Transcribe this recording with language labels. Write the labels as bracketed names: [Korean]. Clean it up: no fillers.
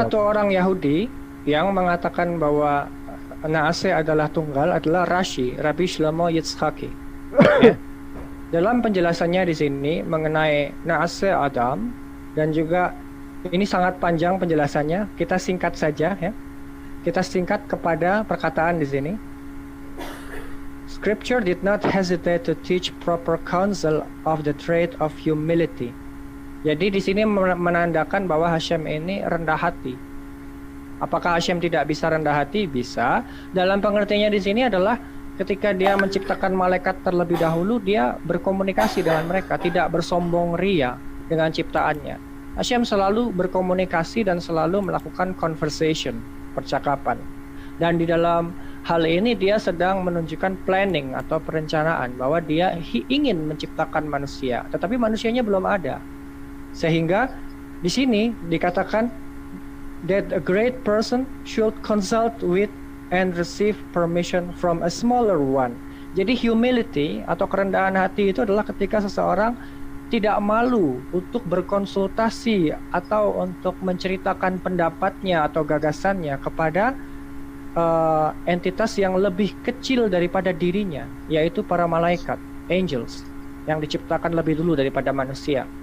[Indonesian] satu orang Yahudi yang mengatakan bahwa Naase adalah tunggal adalah Rabbi Shlomo Yitzhaki. Ya. Dalam penjelasannya di sini mengenai Naase Adam, dan juga ini sangat panjang penjelasannya, kita singkat saja ya. Kita singkat kepada perkataan di sini. [English] Scripture did not hesitate to teach proper counsel of the trait of humility. [Indonesian] Jadi di sini menandakan bahwa Hashem ini rendah hati. Apakah Hashem tidak bisa rendah hati? Bisa. Dalam pengertiannya di sini adalah ketika dia menciptakan malaikat terlebih dahulu, dia berkomunikasi dengan mereka, tidak bersombong ria dengan ciptaannya. Hashem selalu berkomunikasi dan selalu melakukan conversation, percakapan. Dan di dalam hal ini dia sedang menunjukkan planning atau perencanaan bahwa dia ingin menciptakan manusia, tetapi manusianya belum ada. Sehingga di sini dikatakan [English] that a great person should consult with and receive permission from a smaller one. [Indonesian] Jadi humility atau kerendahan hati itu adalah ketika seseorang tidak malu untuk berkonsultasi atau untuk menceritakan pendapatnya atau gagasannya kepada entitas yang lebih kecil daripada dirinya, yaitu para malaikat, angels, yang diciptakan lebih dulu daripada manusia.